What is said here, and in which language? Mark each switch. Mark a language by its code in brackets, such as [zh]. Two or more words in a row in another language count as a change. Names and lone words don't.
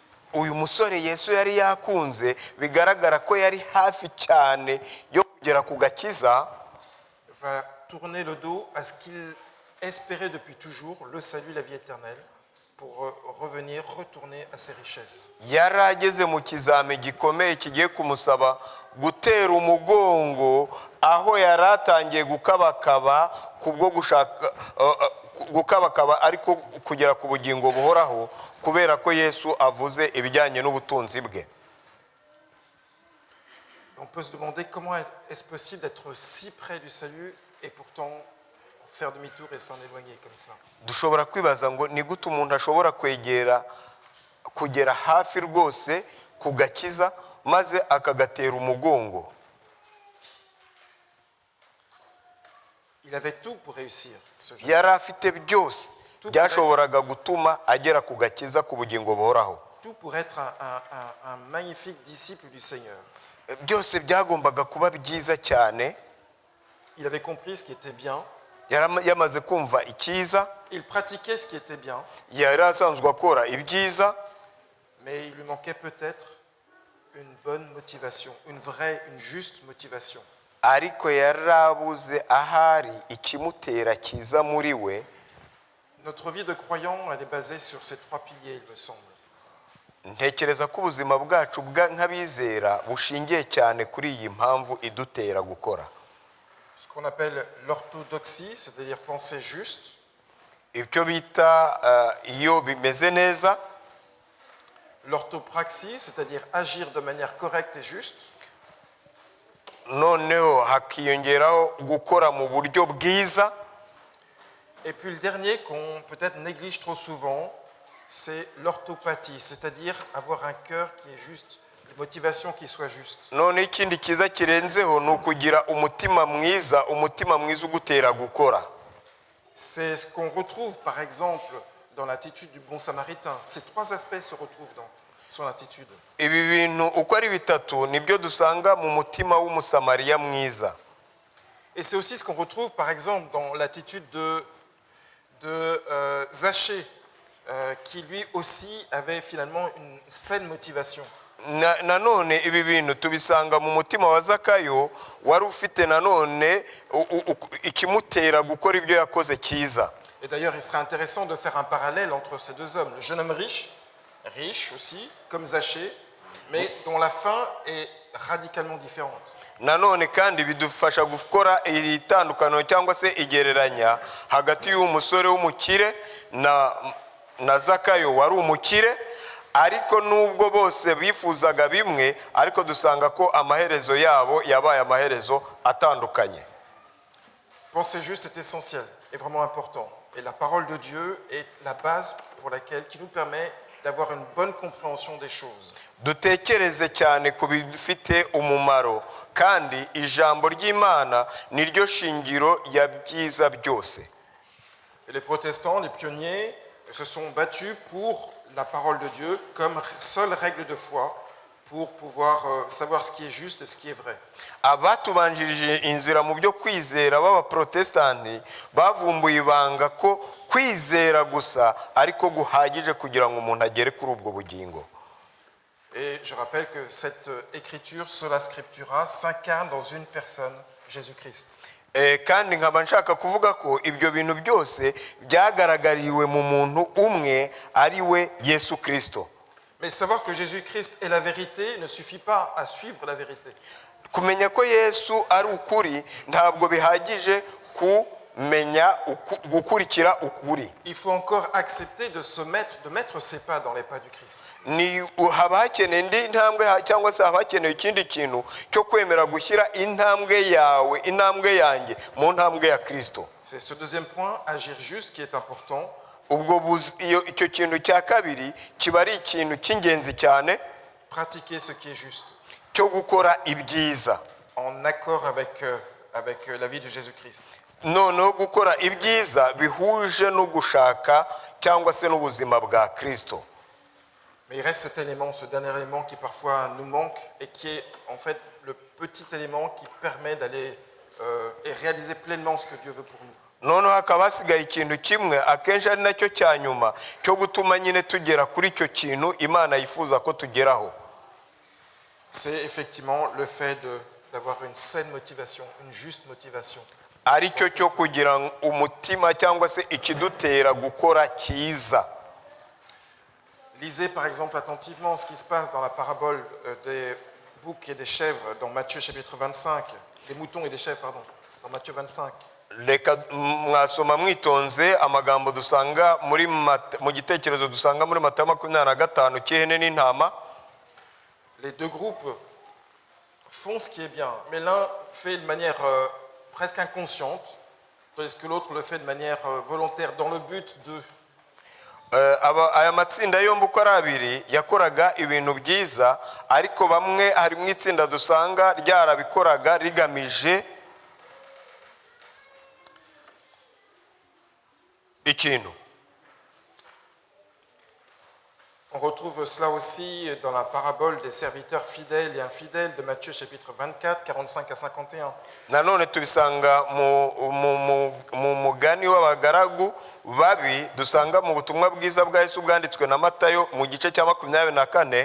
[rw] uyu musore Yesu yari yakunze bigaragara ko yari hafi cyane yo kugera ku gakiza, [fr] va tourner le dos à ce qu'il espérait depuis toujours, le salut, la vie éternelle, pour revenir, retourner à ses richesses. [rw] yari ageze mu kizami gikomeye kigiye kumusaba gutera umugongo aho yari atangiye gukabakaba kubwo gushaka gukabakaba ariko kugera ku bugingo buhoraho kubera ko Yesu avuze ibijyanye n'ubutunzi bwe. [fr] On peut se demander comment est-ce possible d'être si près du salut et pourtant faire demi-tour et s'en éloigner comme ça. [rw] Dushobora kwibaza ngo ni gute umuntu ashobora kugera hafi rwose ku gakiza maze akagatera umugongo. [fr] Il avait tout pour réussir, ce jeune. [rw] Yari afite byose byashoboraga gutuma agera ku gakiza ku bugingo buhoraho. [fr] Tout pour être un magnifique disciple du Seigneur. [rw] Byose byagombaga kuba byiza cyane. [fr] Il avait compris ce qui était bien. [rw] Yamaze kumva icyiza, [fr] Il pratiquait ce qui était bien, [rw] yari asanzwe akora ibyiza, [fr] mais il lui manquait peut-être une bonne motivation, une vraie, une juste motivation. [rw] ariko yarabuze ahari ikimutera cyiza muri we. [fr] Notre vie de croyant, elle est basée sur ces trois piliers, il me semble. [rw] Ntekereza ko ubuzima bwacu nk'abizera bushingiye cyane kuri iyi mpamvu idutera gukora. [fr] Ce qu'on appelle l'orthodoxie, c'est-à-dire penser juste. [rw] Ibyo bita iyo bimeze neza. [fr] L'orthopraxie, c'est-à-dire agir de manière correcte et juste. [rw] Noneho hakiyongeraho gukora mu buryo bwiza. [fr] Et puis le dernier qu'on peut-être néglige trop souvent, c'est l'orthopathie, c'est-à-dire avoir un cœur qui est juste, une motivation qui soit juste. [rw] None ikindi kiza kirenzeho ni ukugira umutima mwiza ugutera gukora. [fr] C'est ce qu'on retrouve par exemple dans l'attitude du bon samaritain. Ces trois aspects se retrouvent dans son attitude. [rw] Ibi bintu uko ari bitatu nibyo dusanga mu mutima w'umusamariya mwiza. [fr] Et c'est aussi ce qu'on retrouve par exemple dans l'attitude de Zachée, qui lui aussi avait finalement une saine motivation. [rw] Nanone ibi bintu tubisanga mu mutima wa Zakayo wari ufite nanone ikimutera gukora ibyo yakoze cyiza. [fr] Et d'ailleurs, il serait intéressant de faire un parallèle entre ces deux hommes. Le jeune homme riche aussi, comme Zachée, mais dont la fin est radicalement différente. [rw] Nanone kandi bidufasha gukora itandukano cyangwa se igereranya hagati y'umusore w'umukire na Zakayo wari umukire, ariko nubwo bose bifuzaga bimwe, ariko dusanga ko amaherezo yabo yabaye amaherezo atandukanye. [fr] Penser juste est essentiel, est vraiment important. Et la parole de Dieu est la base qui nous permet d'avoir une bonne compréhension des choses. [rw] Dutekereze cyane ku bifite umumaro, kandi ijambo ry'Imana niryo shingiro ya byiza byose. [fr] Et les protestants, les pionniers, se sont battus pour la parole de Dieu comme seule règle de foi pour pouvoir savoir ce qui est juste et ce qui est vrai. [rw] Abatubanjirije inzira mu byo kwizera b'abaprotestanti bavumbuye ibanga ko kwizera gusa ariko guhagije kugira ngo umuntu agere kuri ubwo bugingo. [fr] Et je rappelle que cette écriture, [la] sola scriptura, [fr] s'incarne dans une personne, Jésus-Christ. [rw] Kandi nkaba nshaka kuvuga ko ibyo bintu byose byagaragariwe mu muntu umwe ari we Yesu Kristo. [fr] Mais savoir que Jésus-Christ est la vérité ne suffit pas à suivre la vérité. [rw] Kumenya ko Yesu ari ukuri ntabwo bihagije kumenya gukurikira ukuri. [fr] Il faut encore accepter de mettre ses pas dans les pas du Christ. [rw] Ni haba hakeneye indi ntambwe cyangwa se haba hakeneye ikindi kintu cyo kwemera gushyira intambwe yawe, intambwe yanjye mu ntambwe ya Kristo. [fr] C'est ce deuxième point, agir juste, qui est important. [rw] Ubwo icyo kintu cya kabiri kiba ari ikintu cy'ingenzi cyane, [fr] pratiquer ce qui est juste. [rw] Cyo gukora ibyiza. [fr] En accord avec la vie de Jésus-Christ. [rw] Noneho gukora ibyiza bihuje no gushaka cyangwa se n'ubuzima bwa Kristo. [fr] Mais il reste cet élément, ce dernier élément qui parfois nous manque et qui est en fait le petit élément qui permet d'aller et réaliser pleinement ce que Dieu veut pour nous. [rw] noneho hakaba hasigaye ikintu kimwe akenshi ari nacyo cya nyuma cyo gutuma nyine tugera kuri icyo kintu Imana yifuza ko tugeraho. [fr] C'est effectivement le fait d'avoir une saine motivation, une juste motivation. [rw] Aricyo cyo kugira umutima cyangwa se ikidutera gukora cyiza. [fr] Lisez par exemple attentivement ce qui se passe dans la parabole des boucs et des chèvres dans Matthieu chapitre 25, des moutons et des chèvres, pardon, dans Matthieu 25. [rw] Reka mwasoma mwitonze amagambo dusanga mu gitekerezo dusanga muri Matayo 25 cy'ihene n'intama. [fr] Les deux groupes font ce qui est bien, mais l'un fait de manière presque inconsciente, tandis que l'autre le fait de manière volontaire dans le but de... [rw] aya matsinda yombi uko ari abiri yakoraga ibintu byiza, ariko bamwe harimo itsinda dusanga ryarabikoraga rigamije ikintu. [fr] On retrouve cela aussi dans la parabole des serviteurs fidèles et infidèles de Matthieu chapitre 24, 45 à 51. [rw] Nanone tubisanga mu mugani w'abagaragu babi dusanga mu butumwa bwiza bwa Yesu bwanditswe na Matayo mu gice cya 24.